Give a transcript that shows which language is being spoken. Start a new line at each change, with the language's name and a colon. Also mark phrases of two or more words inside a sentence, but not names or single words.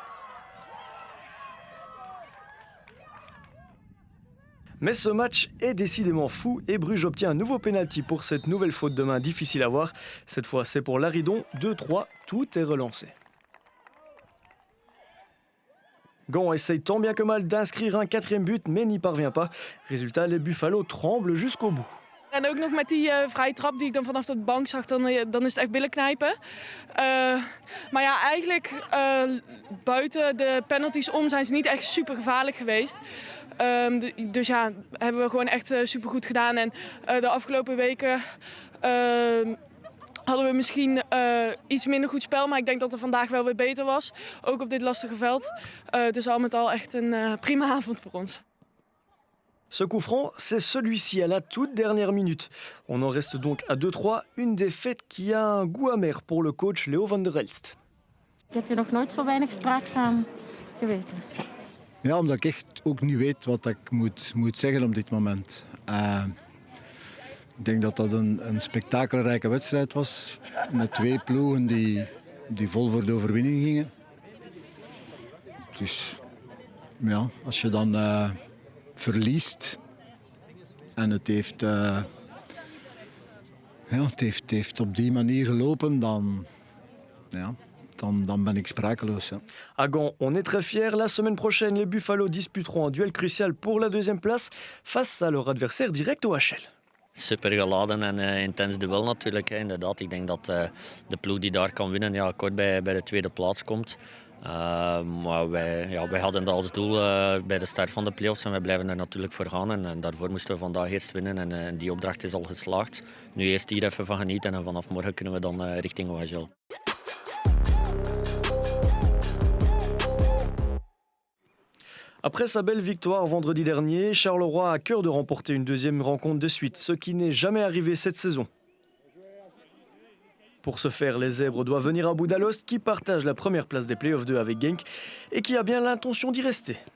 French: Mais ce match est décidément fou et Bruges obtient un nouveau pénalty pour cette nouvelle faute de main difficile à voir. Cette fois, c'est pour Laridon, 2-3, tout est relancé. Gant essaye tant bien que mal d'inscrire un 4e but, mais n'y parvient pas. Résultat, les Buffalo tremblent jusqu'au bout.
Dutch: En ook nog met die vrije trap die ik dan vanaf de bank zag, dan is het echt billen knijpen. Maar ja, eigenlijk buiten de penalties om zijn ze niet echt super gevaarlijk geweest. Dus ja, hebben we gewoon echt super goed gedaan. En de afgelopen weken hadden we misschien iets minder goed spel, maar ik denk dat het vandaag wel weer beter was. Ook op dit lastige veld. Dus al met al echt een prima avond voor ons.
French: Ce coup franc, c'est celui-ci à la toute dernière minute. On en reste donc à 2-3, une défaite qui a un goût amer pour le coach Leo van der Elst.
Dutch: Ik heb je nog nooit zo weinig spraakzaam geweten. Ja, omdat ik echt ook niet weet wat ik moet zeggen op dit moment. Ik denk dat dat een spektakelrijke wedstrijd was. Met 2 ploegen die vol voor de overwinning gingen. Dus ja, als je dan verliest en het heeft op die manier gelopen, dan ben ik sprakeloos. Ja.
French: À Gand, on est très fiers. La semaine prochaine, les Buffalo disputeront un duel crucial pour la 2e place face à leur adversaire direct OHL.
Dutch: Super geladen en intens duel natuurlijk. Inderdaad, ik denk dat de ploeg die daar kan winnen ja, kort bij de 2e plaats komt. Maar wij hadden dat als doel bij de start van de play-offs en wij blijven er natuurlijk voor gaan. En daarvoor moesten we vandaag eerst winnen en die opdracht is al geslaagd. Nu eerst hier even van genieten en vanaf morgen kunnen we dan richting OHL.
French: Après sa belle victoire vendredi dernier, Charleroi a à cœur de remporter une 2e rencontre de suite, ce qui n'est jamais arrivé cette saison. Pour ce faire, les Zèbres doivent venir à bout d'Alost qui partage la première place des Playoffs 2 avec Genk et qui a bien l'intention d'y rester.